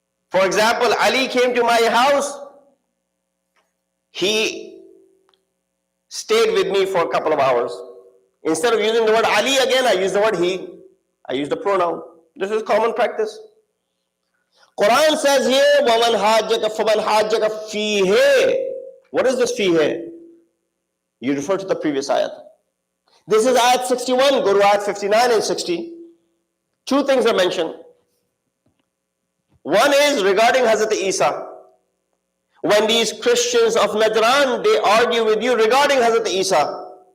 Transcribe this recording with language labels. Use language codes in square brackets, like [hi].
[en] For example, Ali came to my house. He stayed with me for a couple of hours. Instead of using the word Ali again, I used the word he. I used the pronoun. This is common practice. Quran says here, [ar] وَمَنْ حَاجَّكَ فَمَنْ حَاجَّكَ فِيهِ. [en] What is this fihe? You refer to the previous ayat. This is ayat 61. Go to ayat 59 and 60. Two things are mentioned. One is regarding Hazrat Isa. When these Christians of Najran, they argue with you regarding Hazrat Isa.